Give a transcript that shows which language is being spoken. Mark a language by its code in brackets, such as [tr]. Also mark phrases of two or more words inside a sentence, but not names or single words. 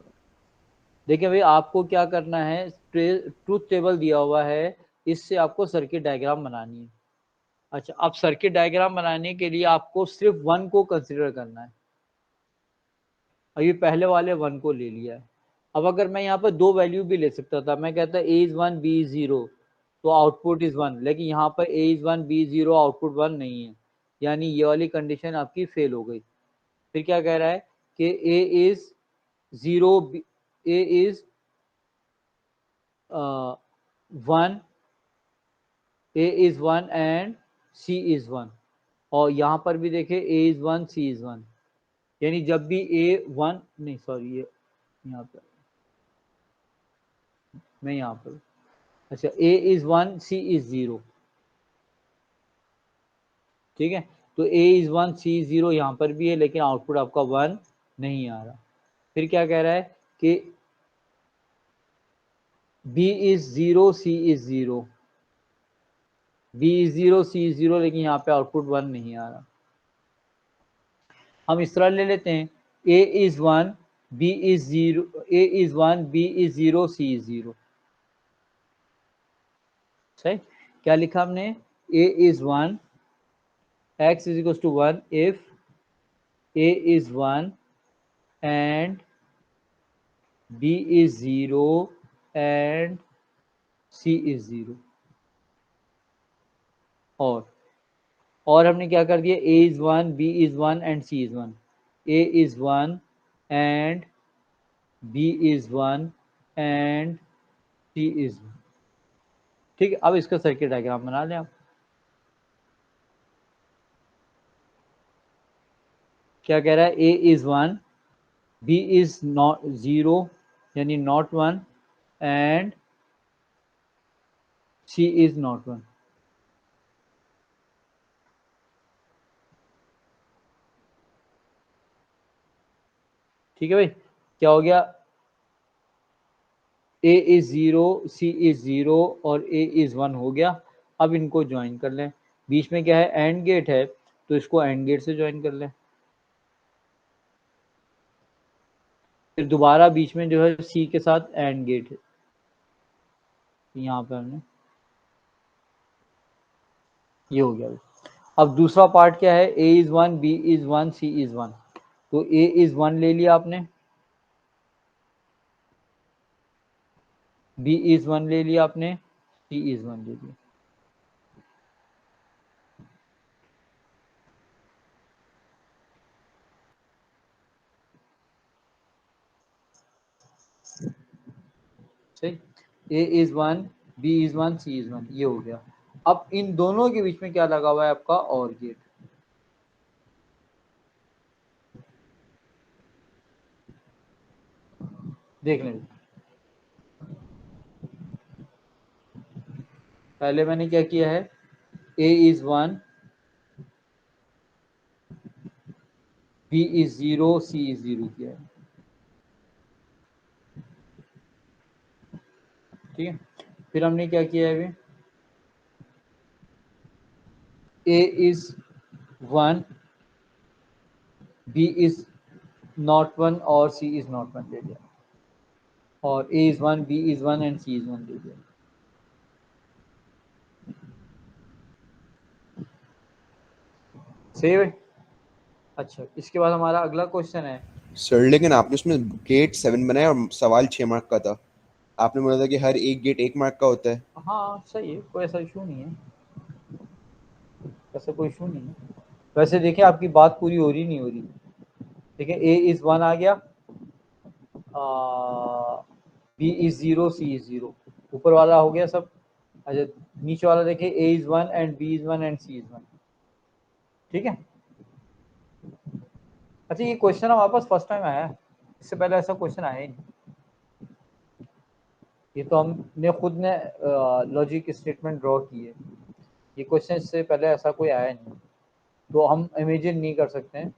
[hi] देखिए भाई आपको क्या करना है, [en] truth table [hi] दिया हुआ है, इससे आपको [en] circuit diagram [hi] बनानी है। अच्छा अब [en] circuit diagram [hi] बनाने के लिए आपको सिर्फ 1 को कंसिडर करना है। अब ये पहले वाले 1 को ले लिया है। अब अगर मैं यहाँ पर दो वैल्यू भी ले सकता था, मैं कहता [en] a is 1 b is 0, [hi] तो [en] output is 1, [hi] लेकिन यहाँ पर [en] a is 1 b is 0 [hi] आउटपुट 1 नहीं है, यानी ये वाली कंडीशन आपकी फेल हो गई। फिर क्या कह रहा है कि [en] a is 0, a is 1, a is 1 and c is 1, [hi] और यहाँ पर भी देखे [en] a is 1 c is 1, [hi] यानी जब भी a 1 नहीं सॉरी ये यहाँ पर, मैं यहाँ पर, अच्छा [en] a is 1 c is 0, [hi] ठीक है, तो [en] a is 1 c is 0 [hi] यहाँ पर भी है, लेकिन आउटपुट आपका 1 नहीं आ रहा। फिर क्या कह रहा है कि [en] b is 0 c is 0, b is 0 c is 0, [hi] लेकिन यहाँ पे आउटपुट 1 नहीं आ रहा। हम इस तरह ले लेते हैं, [en] a is 1 b is 0, a is 1 b is 0 c is 0, [hi] सही। क्या लिखा हमने, [en] a is 1 x is equals to 1 if a is 1 and b is 0 and c is 0, [hi] और हमने क्या कर दिया, [en] a is 1 b is 1 and c is 1, a is 1 and b is 1 and c is 1, [hi] ठीक है। अब इसका [en] circuit diagram [hi] बना लें आप। क्या कह रहा है, [en] a is 1 b is not 0 यानी not 1 and c is not 1, [hi] ठीक है भाई। क्या हो गया, [en] a is 0 c is 0 और a is 1 [hi] हो गया। अब इनको ज्वाइन कर लें, बीच में क्या है, [en] AND gate [hi] है, तो इसको [en] AND gate [hi] से ज्वाइन कर लें। फिर दोबारा बीच में जो है सी के साथ [en] AND gate [hi] है, यहाँ पे हमने ये हो गया। अब दूसरा पार्ट क्या है, [en] a is 1 b is 1 c is 1, तो a is 1 [hi] ले लिया आपने, [en] b is 1 [hi] ले लिया आपने, [en] c is 1 [hi] ले लिया, सही। [en] a is 1 b is 1 c is 1 [hi] ये हो गया। अब इन दोनों के बीच में क्या लगा हुआ है आपका, [en] OR gate, [hi] देख लें। पहले मैंने क्या किया है, [en] a is 1 b is 0 c is 0 [hi] किया है, ठीक है। फिर हमने क्या किया है अभी, [en] a is 1 b is not one and C is not one [hi] ले लिया, और [en] A is one, B is one and C is one [hi] ले लिया। सेव है। अच्छा, इसके बाद हमारा अगला क्वेश्चन है। सर लेकिन आपने उसमें गेट 7 बनाया और सवाल 6 मार्क का था। आपने बोला था कि हर एक गेट 1 मार्क का होता है। हाँ सही है, कोई ऐसा इशू नहीं है, ऐसा कोई इशू नहीं है। वैसे देखिए आपकी बात पूरी हो रही नहीं हो रही। देखिए [en] A is one [hi] आ गया, [en] B is zero, C is zero, [hi] ऊपर वाला हो गया सब। [en] अच्छा, [hi] नीचे वाला देखिए [en] A is one and B is one and C is one. [hi] ठीक है। अच्छा, ये क्वेश्चन हमारे पास [en] first time [hi] आया है, इससे पहले ऐसा क्वेश्चन आया ही नहीं। ये तो हमने खुद ने [en] logic statement [hi] ड्रॉ की है, ये क्वेश्चन इससे पहले ऐसा कोई आया नहीं, तो हम इमेजिन नहीं कर सकते हैं।